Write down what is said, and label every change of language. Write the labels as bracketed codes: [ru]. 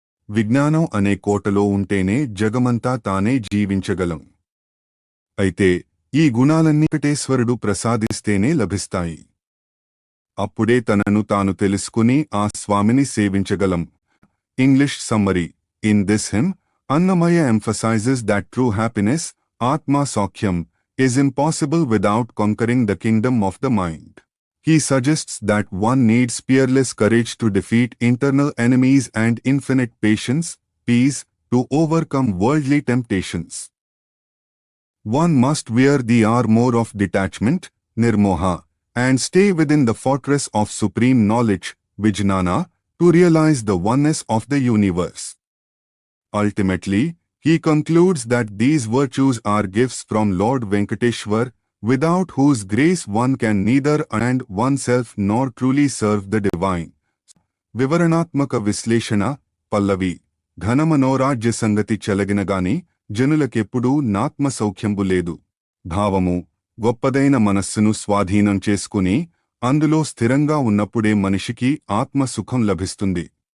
[te] విజ్ఞానం అనే కోటలో ఉంటేనే జగమంతా తానే జీవించగలం. అయితే ఈ గుణాలన్నీ వెంకటేశ్వరుడు ప్రసాదిస్తేనే లభిస్తాయి. అప్పుడే తనను తాను తెలుసుకుని ఆ స్వామిని సేవించగలం. English summary. [en] In this hymn, Annamayya emphasizes that true happiness, Atma Saukyam, is impossible without conquering the kingdom of the mind. He suggests that one needs peerless courage to defeat internal enemies and infinite patience, peace, to overcome worldly temptations. One must wear the armor of detachment, nirmoha, and stay within the fortress of supreme knowledge, vijnana, to realize the oneness of the universe. Ultimately, he concludes that these virtues are gifts from Lord Venkateshwar, without whose grace one can neither and oneself nor truly serve the divine. [te] వివరణాత్మక విశ్లేషణ. పల్లవి. ఘనమనోరాజ్య సంగతి చెలగినగాని జనులకెప్పుడూ నాత్మసౌఖ్యంబు లేదు. భావము. గొప్పదైన మనస్సును స్వాధీనం చేసుకుని అందులో స్థిరంగా ఉన్నప్పుడే మనిషికి ఆత్మసుఖం లభిస్తుంది.